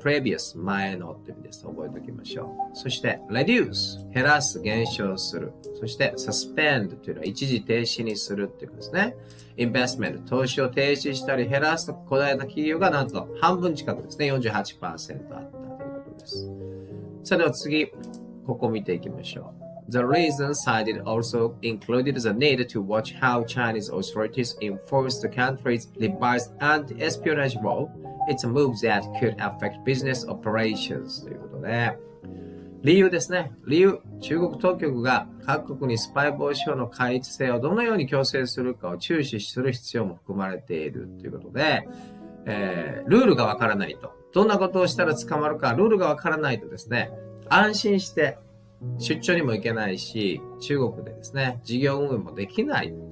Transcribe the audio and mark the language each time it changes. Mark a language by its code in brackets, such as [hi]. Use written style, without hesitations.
[ja] previous 前のって意味です。覚えておきましょう。そして reduce 減らす減少する。そして suspend というのは一時停止にするっていうことですね。 investment 投資を停止したり減らすと答えた企業がなんと半分近くですね。48% あったということです。それでは次、ここ見ていきましょう。 [en] The reason cited also included the need to watch how Chinese authorities enforce the country's revised anti-espionage law. It's a move that could affect business operations. [ja] ということで、理由ですね。理由。中国当局が各国にスパイ防止法の改一性をどのように強制するかを注視する必要も含まれているということで、ルールがわからないと。どんなことをしたら捕まるか、ルールがわからないとですね、安心して出張にも行けないし、中国でですね、事業運営もできない。